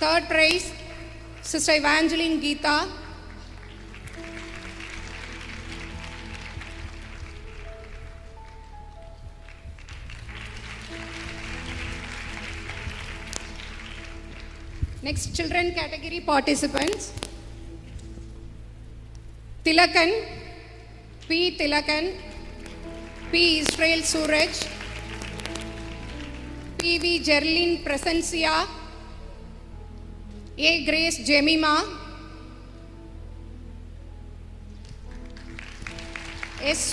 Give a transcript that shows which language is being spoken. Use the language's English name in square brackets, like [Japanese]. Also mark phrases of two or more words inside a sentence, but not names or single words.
[English] Third prize, Sister Evangeline Geeta. Next, children category participants. Tilakan, P. Tilakan, P. Israel Suraj, P. V. Gerlin Presencia, A. Grace Jemima, S.